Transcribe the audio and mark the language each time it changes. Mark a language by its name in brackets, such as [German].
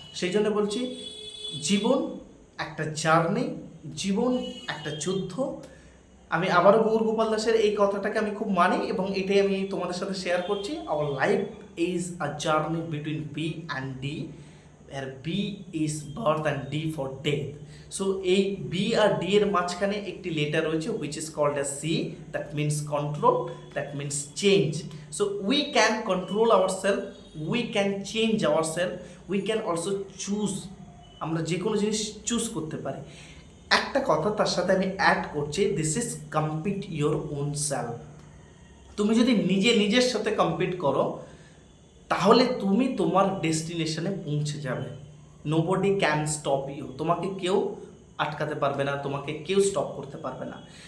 [Bangla] সেই জন্য বলছি, জীবন একটা জার্নি, জীবন একটা যুদ্ধ। আমি আবারও গৌর গোপাল দাসের এই কথাটাকে আমি খুব মানি, এবং এটাই আমি তোমাদের সাথে শেয়ার করছি। [English] Our life is a journey between B and D, where B is birth and D for death. So এই B আর D এর মাঝখানে একটি letter রয়েছে which is called as C, that means control, that means change. So we can control ourselves, we can change ourselves, we can also choose. [Bangla] আমরা যে কোনো জিনিস choose করতে পারি। একটা কথা তার সাথে আমি অ্যাড করছি, this is compete your own self. তুমি যদি নিজের সাথে কম্পিট করো তাহলে তুমি তোমার ডেস্টিনেশনে পৌঁছে যাবে। নোবডি ক্যান স্টপ ইউ, তোমাকে কেউ আটকাতে পারবে না, তোমাকে কেউ স্টপ করতে পারবে না।